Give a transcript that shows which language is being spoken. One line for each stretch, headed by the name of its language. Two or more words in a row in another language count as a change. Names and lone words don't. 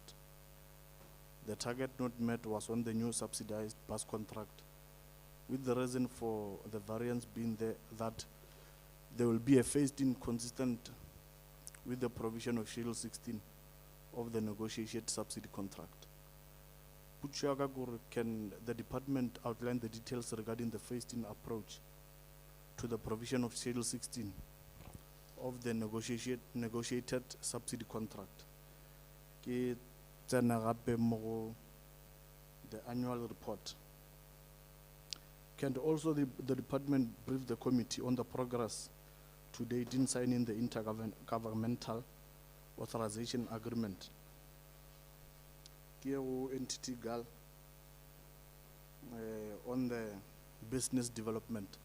English: The target not met was on the new subsidized bus contract, with the reason for the variance being that there will be a phased-in consistent with the provision of Schedule 16 of the negotiated subsidy contract. Can the department outline the details regarding the phased-in approach to the provision of Schedule 16 of the negotiated subsidy contract?
Tswana: Ke tsena gape mo
English: the annual report. Can also the department brief the committee on the progress to date in signing the intergovernmental authorization agreement? Entity GAAL on the business development.